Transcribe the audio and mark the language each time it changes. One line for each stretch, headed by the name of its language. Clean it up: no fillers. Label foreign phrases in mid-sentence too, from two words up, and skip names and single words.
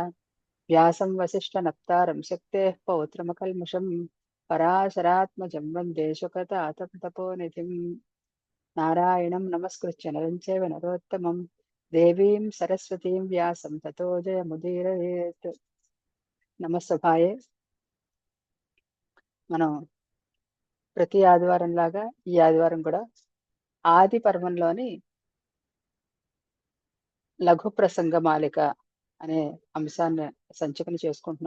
Sanskrit: व्यासं वसिष्ठनप्तारं शक्तेः पौत्रमकल्मषं पराशरात्मजं वन्दे शुकतातं तपोनिधिम्। नारायणं नमस्कृत्य नरं चैव नरोत्तमं देवीं सरस्वतीं व्यासं ततो जयमुदीरयेत्।
Telugu: నమస్తభాయే. మనం ప్రతి ఆదివారం లాగా ఈ ఆదివారం కూడా ఆది పర్వంలోని లఘు ప్రసంగమాలిక అనే అంశాన్ని సంచికన చేసుకుంటున్నాం.